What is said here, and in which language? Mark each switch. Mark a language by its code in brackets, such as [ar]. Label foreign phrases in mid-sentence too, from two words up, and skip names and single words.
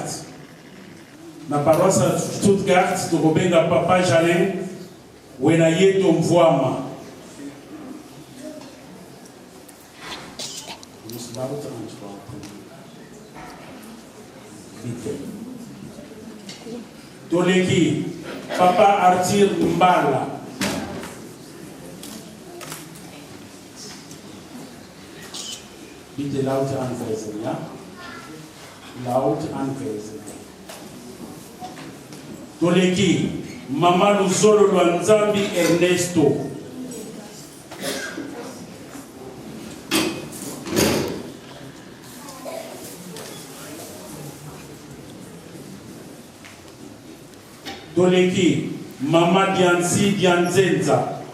[ln] Na [fr] paroisse à [ln] Stuttgart, tokobenga Papa Jalin, [kg] wena yeto mvwama. [ln] Toleki Papa Arthur Mbala. [de] Bitte laut anweisen, ja? Laut anweisen. [ln] Toleki Mama Luzolo Lwanzambi Ernesto. Toleki Mama Dianzi Dianzenza.